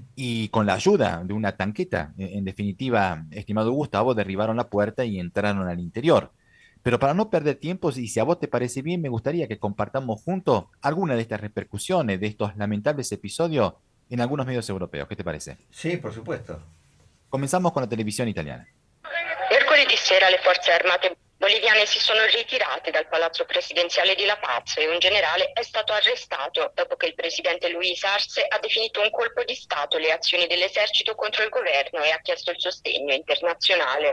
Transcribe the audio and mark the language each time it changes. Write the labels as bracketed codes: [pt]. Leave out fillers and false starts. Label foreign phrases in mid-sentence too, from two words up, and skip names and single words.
[es] y con la ayuda de una tanqueta. En definitiva, estimado Gustavo, derribaron la puerta y entraron al interior. Pero para no perder tiempo, y si a vos te parece bien, me gustaría que compartamos juntos alguna de estas repercusiones, de estos lamentables episodios en algunos medios europeos. ¿Qué te parece? Sí, por supuesto. Comenzamos con la televisión italiana. [it] Mercoledì sera le forze armate boliviane si sono ritirate dal palazzo presidenziale di La Paz e un generale è stato arrestato dopo che il presidente Luis Arce ha definito un colpo di Stato le azioni dell'esercito contro il governo e ha chiesto il sostegno internazionale.